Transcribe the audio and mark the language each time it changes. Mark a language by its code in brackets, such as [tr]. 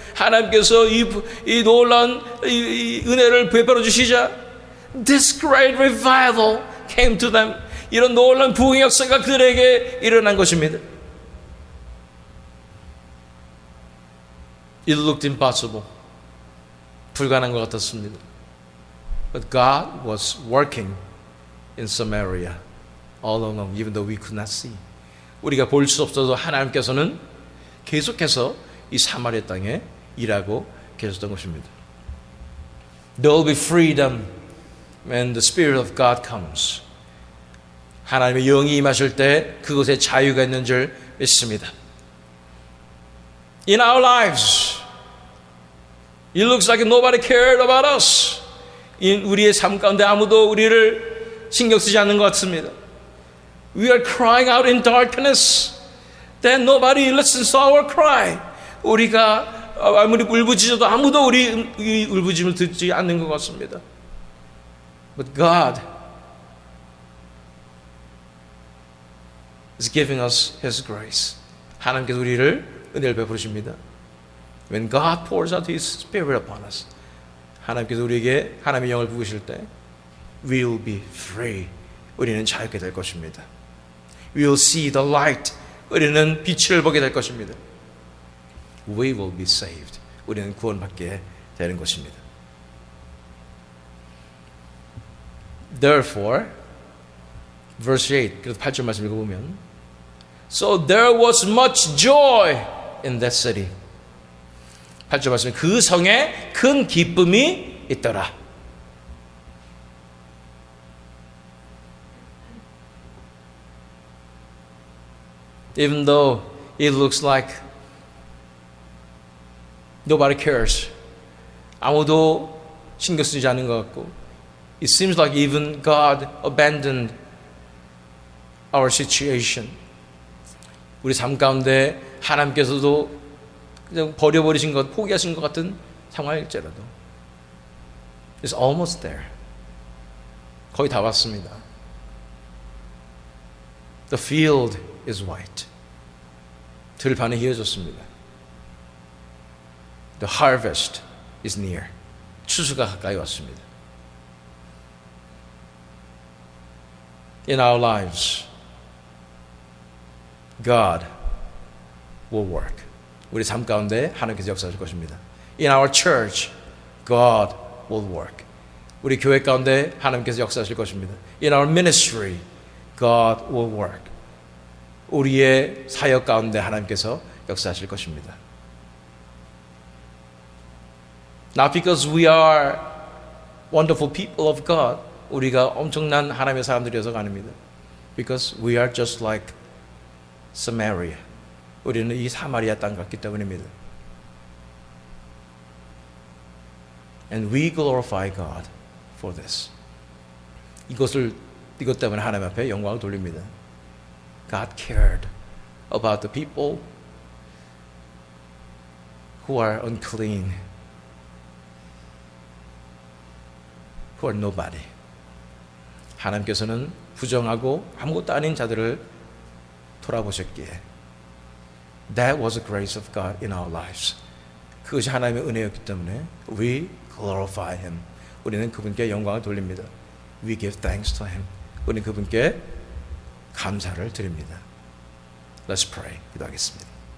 [ko] 하나님께서 이 놀라운 이 은혜를 베풀어 주시자 [en] this great revival came to them. [ko] 이런 놀라운 부흥의 역사가 그들에게 일어난 것입니다. [en] It looked impossible. [ko] 불가능한 것 같았습니다. [en] But God was working in Samaria all along, even though we could not see. [ko] 우리가 볼 수 없어도 하나님께서는 계속해서 이 사마리아 땅에 일하고 계셨던 것입니다. [en] There will be freedom when the Spirit of God comes. [ko] 하나님의 영이 임하실 때 그곳에 자유가 있는 줄 믿습니다. [en] In our lives, it looks like nobody cared about us. [ko] 우리의 삶 가운데 아무도 우리를 신경 쓰지 않는 것 같습니다. [en] We are crying out in darkness. Then nobody listens to our cry. [ko] 우리가 아무리 울부짖어도 아무도 우리 울부짖음을 듣지 않는 것 같습니다. [en] But God is giving us His grace. [ko] 하나님께서 우리를 은혜를 베푸십니다. [en] When God pours out His Spirit upon us, [ko] 하나님께서 우리에게 하나님의 영을 부으실 때 [en] we will be free. [ko] 우리는 자유케 될 것입니다. [en] We will see the light. [ko] 우리는 빛을 보게 될 것입니다. [en] We will be saved. [ko] 우리는 구원받게 되는 것입니다. [en] Therefore, verse 8, [ko] 그래서 8절 말씀 읽어보면 [en] So there was much joy in that city. [ko] 8절 말씀 그 성에 큰 기쁨이 있더라. [en] Even though it looks like nobody cares. [ko] 아무도 신경 쓰지 않는 것 같고 [en] It seems like even God abandoned our situation. [ko] 우리 삶 가운데 하나님께서도 그냥 버려버리신 것, 포기하신 것 같은 상황일지라도 [en] It's almost there. [ko] 거의 다 왔습니다. [en] The field is white. [ko] 들판이 희어졌습니다. [en] The harvest is near. [ko] 추수가 가까이 왔습니다. [en] In our lives, God will work. [ko] 우리 삶 가운데 하나님께서 역사하실 것입니다. [en] In our church, God will work. [ko] 우리 교회 가운데 하나님께서 역사하실 것입니다. [en] In our ministry, God will work. [ko] 우리의 사역 가운데 하나님께서 역사하실 것입니다. [en] Not because we are wonderful people of God. [ko] 우리가 엄청난 하나님의 사람들이어서가 아닙니다. [en] Because we are just like Samaria. [ko] 우리는 이 사마리아 땅 같기 때문입니다. [en] And we glorify God for this. [ko] 이것 때문에 하나님 앞에 영광을 돌립니다. [en] God cared about the people who are unclean, who are nobody. [ko] 하나님께서는 부정하고 아무것도 아닌 자들을 돌아보셨기에 [en] That was the grace of God in our lives. [ko] 그것이 하나님의 은혜였기 때문에 [en] We glorify Him. [ko] 우리는 그분께 영광을 돌립니다. [en] We give thanks to Him. [ko] 우리는 그분께 감사를 드립니다. [en] Let's pray. [ko] 기도하겠습니다.